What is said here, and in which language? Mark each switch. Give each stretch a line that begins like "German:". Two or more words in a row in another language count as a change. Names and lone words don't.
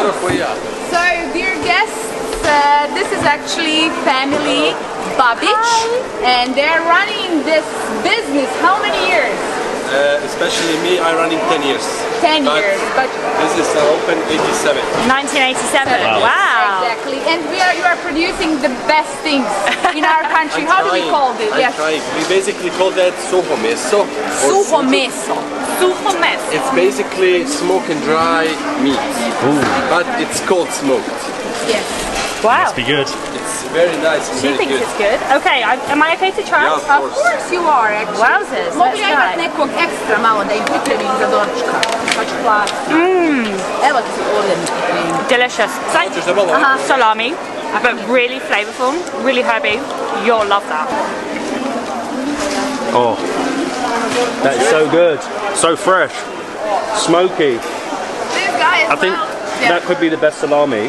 English: So, dear guests, this is actually family Babic, and they're running this business how many years? Especially me, I'm running 10 years. 10 years, but this is open 87. 1987. Wow. Exactly, and you are producing the best things in our country. How do we call this? I'm trying. We basically call that
Croatian: suho meso. Suho meso. Suho meso.
English: It's basically smoke and dry meat, but it's cold smoked. Yes. Wow. Must be good. It's very nice. She thinks it's good. Okay, am I okay to try? Yeah, Of course you are, actually. Wowzers,
Croatian: Mogu
English: let's
Croatian: ja
English: try.
Croatian: imat nekog ekstra malo da im pripremim za doručka. Pa ću platiti. Evo ti ovdje mi pripremim.
English: Delicious. It's like salami, but really flavorful, really herby. You'll love that. Oh, that is so good. So fresh, smoky. This guy as I think that could be the best salami